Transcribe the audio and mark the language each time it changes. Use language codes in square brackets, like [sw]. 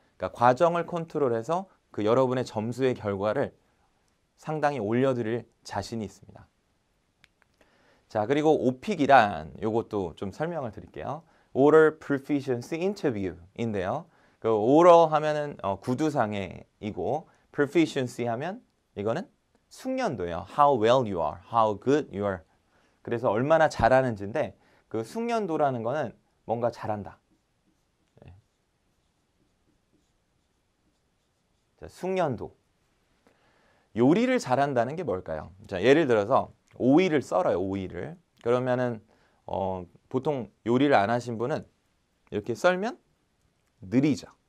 [ko] 그러니까 과정을 컨트롤해서 그 여러분의 점수의 결과를 상당히 올려드릴 자신이 있습니다. 자, 그리고 오픽이란 요것도 좀 설명을 드릴게요. Oral Proficiency Interview인데요. 그 oral 하면은 구두상해이고 proficiency 하면 이거는 숙련도예요. [en] How well you are, how good you are. [ko] 그래서 얼마나 잘하는지인데 그 숙련도라는 거는 뭔가 잘한다. 네. 자, 숙련도. 요리를 잘한다는 게 뭘까요? 자, 예를 들어서 오이를 썰어요. 오이를. 그러면은 보통 요리를 안 하신 분은 이렇게 썰면 느리죠.